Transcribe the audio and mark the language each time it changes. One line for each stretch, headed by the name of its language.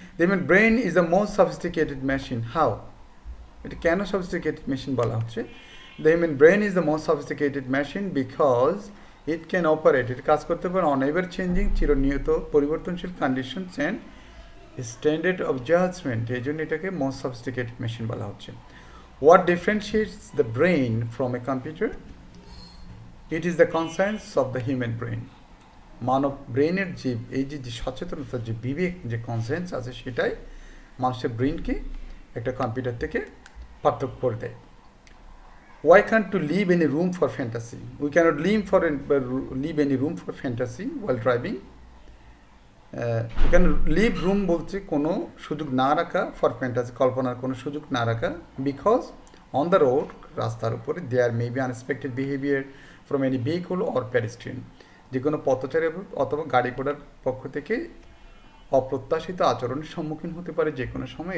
English: The human brain is the most sophisticated machine. How? It can a sophisticated machine
Bangla: bola hocche.
English: The human brain is the most sophisticated machine because it can operate, it
Bangla: কাজ করতে পারে
English: on ever changing,
Bangla: চিরনিয়ত পরিবর্তনশীল
English: conditions and standard of judgment.
Bangla: এই জন্য এটাকে
English: most sophisticated machine
Bangla: বলা হচ্ছে।
English: What differentiates the brain from a computer? It is the conscience of the human brain.
Bangla: মানব ব্রেনের যে এই যে সচেতনতা, যে বিবেক, যে কনসিয়েন্স আছে, সেটাই মানুষের ব্রেনকে একটা কম্পিউটার থেকে পার্থক্য করে দেয়।
English: Why can't you leave any room for fantasy? We cannot leave any room for fantasy while driving.
Bangla: এখানে
English: leave room
Bangla: বলছে কোনো সুযোগ না রাখা,
English: for fantasy
Bangla: কল্পনার কোনো সুযোগ না রাখা,
English: because on the road,
Bangla: রাস্তার উপরে,
English: there may be unexpected behaviour from any vehicle or pedestrian,
Bangla: যে কোনো পথচারী অথবা গাড়ি ঘোড়ার পক্ষ থেকে অপ্রত্যাশিত আচরণের সম্মুখীন হতে পারে যে কোনো সময়।